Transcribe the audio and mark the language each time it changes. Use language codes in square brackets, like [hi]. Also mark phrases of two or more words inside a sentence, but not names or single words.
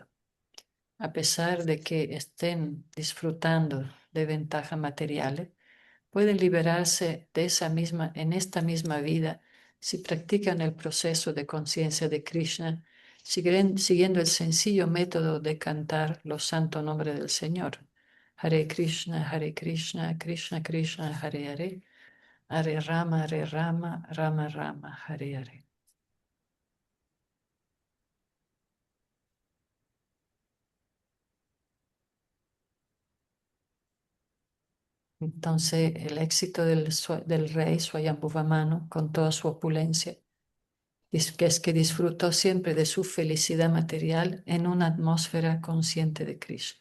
[es] A pesar de que estén disfrutando de ventajas materiales, pueden liberarse de en esta misma vida si practican el proceso de conciencia de Krishna, siguiendo el sencillo método de cantar los santos nombres del Señor. [sa] Hare Krishna, Krishna Krishna, Hare Hare, Hare Rama, Rama Rama, Hare Hare. [es] Entonces, el éxito del rey Swayambhuvamanu, con toda su opulencia, que es que disfrutó siempre de su felicidad material en una atmósfera consciente de Krishna.